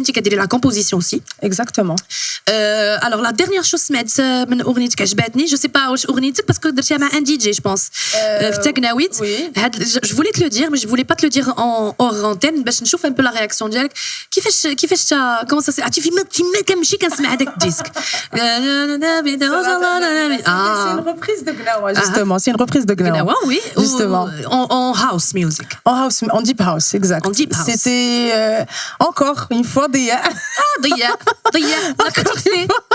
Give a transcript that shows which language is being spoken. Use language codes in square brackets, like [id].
[fr] Tu as la composition aussi. Exactement. Alors la dernière chose [ar] سمعت من أغنيتك عجبتني. [fr] Je sais pas [ar] واش أغنيتك [fr] parce que [ar] درتيها مع [fr] un DJ je pense. [ar] في تاكناويت. [fr] Je voulais te le dire mais je voulais pas te le dire en hors antenne [ar] باش نشوف [fr] un peu la réaction ديالك. كيفاش comment ça c'est. [ar] فيما كنمشي كنسمع هذاك الديسك. [fr] C'est une reprise de Gnawa, justement. C'est une reprise de Gnawa. Gnawa, oui. Justement. En house music. En deep house, exact. En deep house. C'était encore une fois Dia. Dia. La petite fée.